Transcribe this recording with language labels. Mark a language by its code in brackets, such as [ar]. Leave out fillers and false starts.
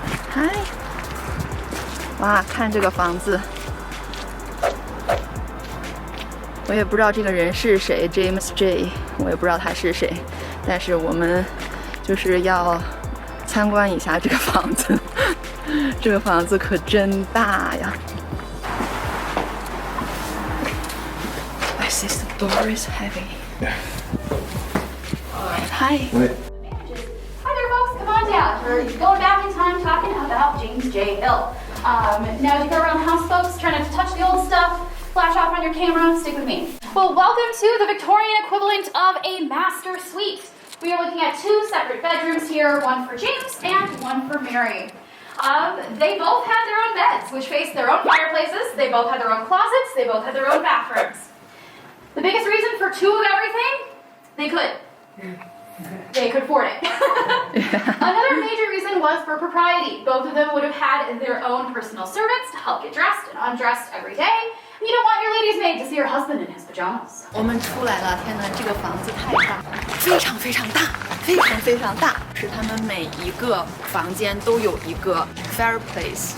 [zh] 嗨，哇，看这个房子。我也不知道这个人是谁 ，James J， 我也不知道他是谁，但是我们就是要参观一下这个房子。这个房子可真大呀 ！ [en] I see the door is heavy. Yeah. Hi. Hi there, folks. Come on down. We're going back in time talking about James J. Hill. Now, as you go around the house, folks, try not to touch the old stuff. Flash off on your camera. Stick with me. Well, welcome to the Victorian equivalent of a master suite. We are looking at 2 separate bedrooms here, one for James and one for Mary. They both had their own beds, which faced their own fireplaces. They both had their own closets. They both had their own bathrooms. The biggest reason for 2 of everything, they could afford it. Another major reason was for propriety. Both of them would have had their own personal servants to help get dressed and undressed every day. You don't want your lady's maid to see her husband in his pajamas. [zh] 我们出来了，天哪，这个房子太大，非常非常大，非常非常大。是他们每一个房间都有一个 fireplace.